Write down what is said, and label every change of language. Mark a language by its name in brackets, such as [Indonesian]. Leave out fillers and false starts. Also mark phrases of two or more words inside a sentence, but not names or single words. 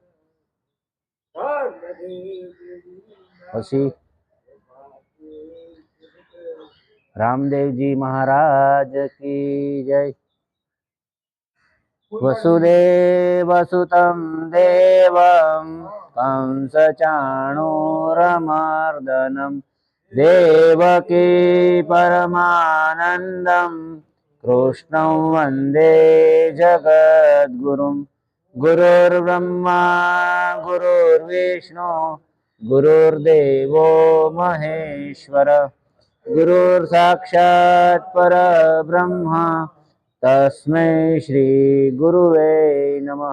[Hindi] पछी रामदेवजी महाराज की जय [Sanskrit] વસુદેવ સુતમ દેવમ કંસ ચાણૂરમર્દનમ देवकी परमानन्दं कृष्णं वन्दे जगद्गुरुं गुरुर्ब्रह्मा गुरुर्विष्णु गुरुर्देवो महेश्वर गुरुर्साक्षात् परब्रह्म तस्मै श्री गुरुवे नमः।